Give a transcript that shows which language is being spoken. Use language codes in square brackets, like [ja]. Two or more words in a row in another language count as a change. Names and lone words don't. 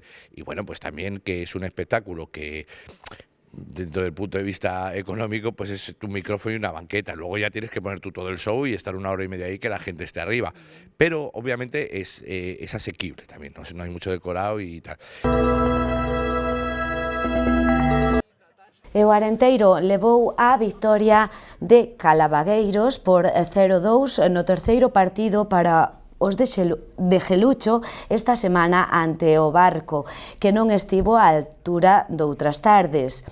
[es] Y bueno, pues también que es un espectáculo que dentro del punto de vista económico, pues es tu micrófono y una banqueta. Luego ya tienes que poner tú todo el show y estar 1 hora y media ahí que la gente esté arriba. Pero obviamente es asequible también, no hay mucho decorado y tal. [gl] E o Arenteiro levou a victoria de Calabagueiros por 0-2 no terceiro partido para os de Gelucho esta semana ante o Barco, que non estivo á altura doutras tardes.